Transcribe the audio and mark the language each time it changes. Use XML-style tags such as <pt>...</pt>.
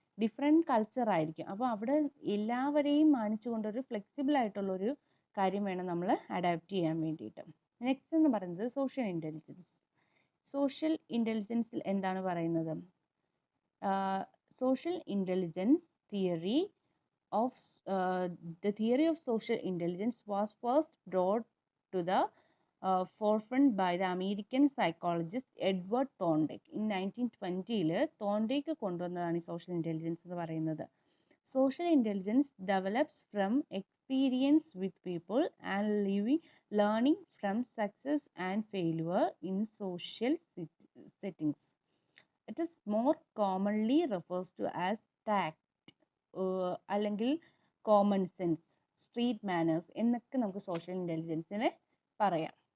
<ml>Different culture ആയിരിക്കും, അപ്പോൾ അവിടെ എല്ലാവരെയും മാനിച്ചുകൊണ്ടൊരു ഫ്ലെക്സിബിൾ ആയിട്ടുള്ളൊരു കാര്യം വേണം നമ്മൾ അഡാപ്റ്റ് ചെയ്യാൻ വേണ്ടിയിട്ട്. നെക്സ്റ്റ് എന്ന് പറയുന്നത് സോഷ്യൽ ഇൻ്റലിജൻസ്. സോഷ്യൽ ഇൻ്റലിജൻസിൽ എന്താണ് പറയുന്നത്?</ml> <en>Social intelligence theory of the theory of social intelligence was first brought to the forefront by the American psychologist Edward Thorndike in 1920.</en> <ml>Thorndike കൊണ്ടുവന്നതാണ് ഈ സോഷ്യൽ ഇൻ്റലിജൻസ് എന്ന് പറയുന്നത്.</ml> <en>Social intelligence develops from experience with people and learning from success and failure in social settings. It is more commonly refers to as tact അല്ലെങ്കിൽ common sense, street manners</en> <ml>എന്നൊക്കെ നമുക്ക് social ഇൻ്റലിജൻസിനെ പറയാം.</ml>